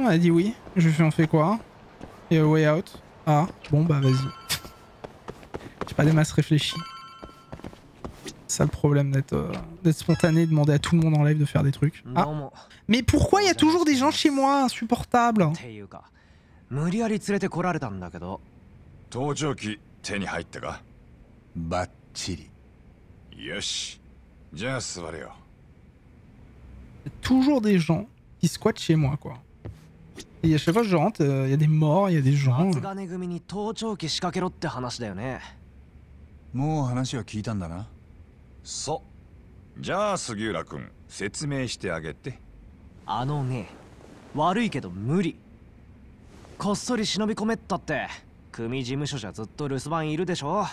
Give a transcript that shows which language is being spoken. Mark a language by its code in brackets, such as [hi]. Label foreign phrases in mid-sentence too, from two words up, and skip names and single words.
[fr] Elle a dit oui. Je lui ai fait, on fait quoi? Et Way Out. Ah, bon, bah vas-y. J'ai pas des masses réfléchies. C'est ça le problème d'être spontané, de demander à tout le monde en live de faire des trucs. Ah. Mais pourquoi il y a toujours des gens chez moi insupportables? [ja] 無理やり連れてこられたんだけど。盗聴器手に入ったか？バッチリ。よし。じゃあ座れよ。 [fr] Toujours des gens qui squattent chez moi, quoi. Et à chaque fois que je rentre, il y a des morts, il y a des gens. [ja] 松金組に盗聴器仕掛けろって話だよね。もう話は聞いたんだな。そう。じゃあ杉浦君、説明してあげて。あのね、悪いけど無理。こっそり忍び込めったって組事務所じゃずっと留守番いるでしょ。